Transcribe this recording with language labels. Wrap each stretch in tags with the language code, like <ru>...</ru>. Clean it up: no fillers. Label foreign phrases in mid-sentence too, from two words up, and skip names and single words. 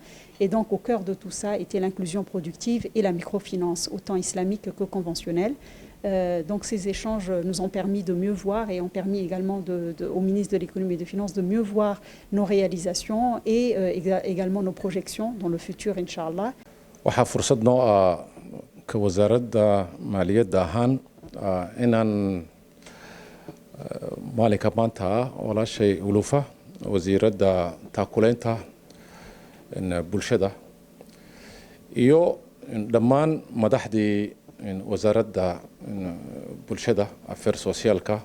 <fr>Et donc, au cœur de tout ça était l'inclusion productive et la microfinance, autant islamique que conventionnelle. Donc, ces échanges nous ont permis de mieux voir et ont permis également au ministre de l'économie et des finances de mieux voir nos réalisations et également nos projections dans le futur,</fr> <ar>إن شاء الله.</ar> <so>waxaa fursad noo ah ka wasaaradda maaliyadda ahaan inaan maalinka maanta walaashay ulufa wasiiradda taakuleynta bulshada iyo dhammaan madaxdii wasaaradda bulshada affairs socialka</so>